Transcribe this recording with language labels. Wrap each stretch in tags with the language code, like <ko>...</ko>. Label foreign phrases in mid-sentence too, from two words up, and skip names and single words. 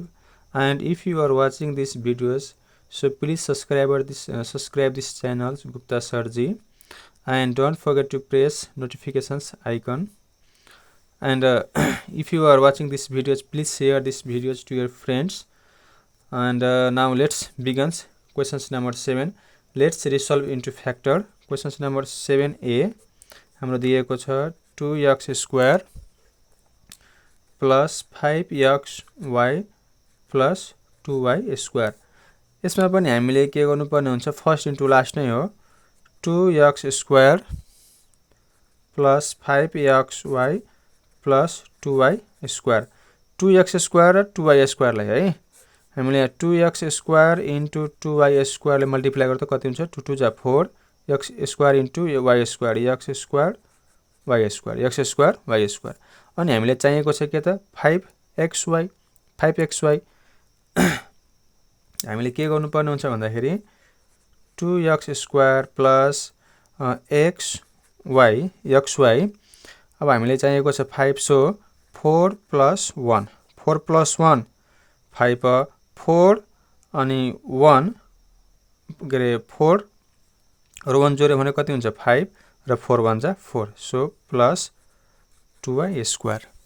<en>And if you are watching these videos, so please subscribe this channel Gupta Sarji, and don't forget to press notifications icon. And if you are watching these videos, please share these videos to your friends. And now let's begin questions number 7. Let's resolve into factor. Questions number 7a</en> <ne>हाम्रो दिएको छ</ne> <en>2x square plus 5xy plus 2y square.</en> <ne>यसमा पनि हामीले के गर्नुपर्ने हुन्छ,</ne> <en>first into last</en> <ne>नै हो.</ne> <en>2x square plus 5xy plus 2y square. 2x square र 2y square</en> <ne>लाई है हामीले</ne> <en>2x square into 2y square</en> <ne>ले मल्टिप्लाई गर्दा कति हुन्छ,</ne> <en>2 2 जा 4 x square into y square, x square y square, x square y square.</en> <ne>अनि हामीले चाहिएको छ के त 5xy हामीले के गर्नुपर्ने हुन्छ भन्दाखेरि</ne> <en>2x square plus</en> <ne>xy अब हामीले चाहिएको छ 5, सो 4 plus 1 4 plus 1 5 4 अनि 1 गरे 4 र 1 जोड्यो भने कति हुन्छ 5 र 4 1 जा 4, सो</ne> <en>plus 2y square.</en>